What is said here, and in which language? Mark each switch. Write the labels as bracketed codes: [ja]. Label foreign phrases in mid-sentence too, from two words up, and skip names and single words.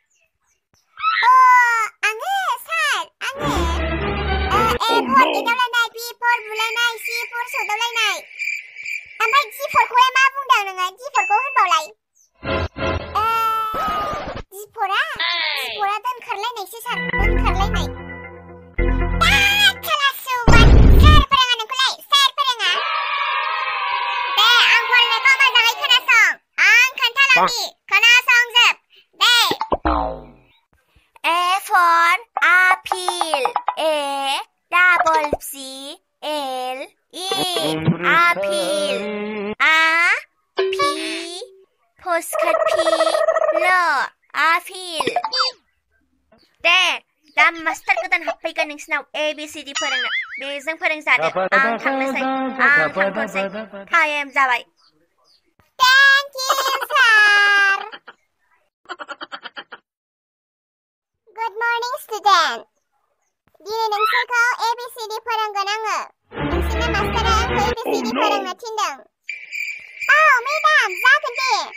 [brx] आङो सार आङो A4 एदावलायनाय B4 बुलायनाय C4 सौदावलायनाय ओमफ्राय D4खौहाय मा बुंदों नोङो D4खौ होनबावलाय D4आ दोनखारलायनायसो सार दोनखारलायनाय सोर फोरोङा नोंखौलाय सोर फोरोङा दे आं फरायनायखौ मोजाङै खोनासं आं खोन्थालांनि खोनासंजोब दे [en] A for apple A double C L E apple A P postcard P L apple [brx] दे दा मास्टार गोदान हाबफैगोन नोंसिनाव ABCD फोरोंनो बेजों फोरोंजादो आं थांनोसै आं थांथ'सै टाइम जाबाय [en] thank you sir good morning student [brx] दिनै नोंसोरखौ ABCD फोरोंगोन आङो नोंसोरनो मास्टारा आंखौ ABCD फोरोंनो थिनदों मेडाम जागोन दे